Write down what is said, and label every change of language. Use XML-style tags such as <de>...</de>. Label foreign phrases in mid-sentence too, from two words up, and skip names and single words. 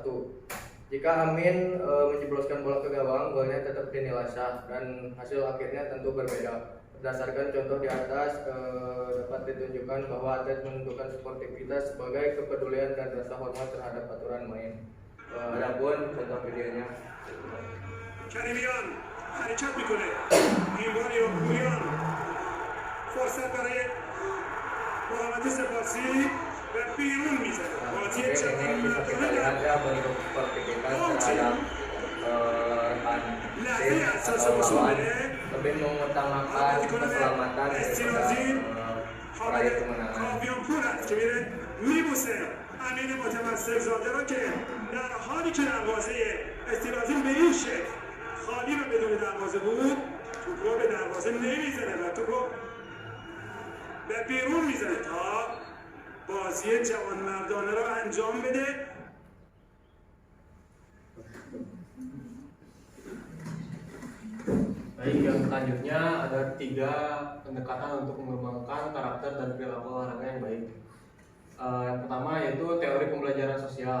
<id>Jika Amin menjebloskan bola ke gawang, golnya tetap dinilai sah dan hasil akhirnya tentu berbeda. Berdasarkan contoh di atas, dapat ditunjukkan bahwa atlet menentukan sportivitas sebagai kepedulian dan rasa hormat terhadap aturan main. Adapun contoh videonya.</id> <fa>حرکت میکنه این بار یوکوریان فرصت برای محمد سپاسی و بیرون میزنه بازی</fa> <id>Mungkin</id> <fa>جوان</fa> <id>ini bisa kita</id> <fa>مردانه</fa> <id>lihat</id> <fa>در</fa> <id>ya bentuk sportivitas terhadap rekan</id> <fa>لحظه</fa> <id>tim</id> <fa>اساس</fa> <id>atau lawan</id> <fa>مسابقه</fa> <id>lebih mengutamakan keselamatan daripada</id> <fa>استرازی</fa> <id>meraih</id> <fa>حامد</fa> <id>kemenangan.</id> <fa>کاویان پور است که میره میبوسه امین متمسک زاده رو که در حالی که دروازه استرازی به این شکل خالی و بدون دروازه بود توپ رو به دروازه نمیزنه و توپ رو به بیرون میزنه تا بازی جوانمردانه رو انجام بده.</fa> <id>Baik, yang selanjutnya ada 3 pendekatan untuk mengembangkan karakter dan perilaku olahraga yang baik. Yang pertama yaitu teori pembelajaran sosial.</id>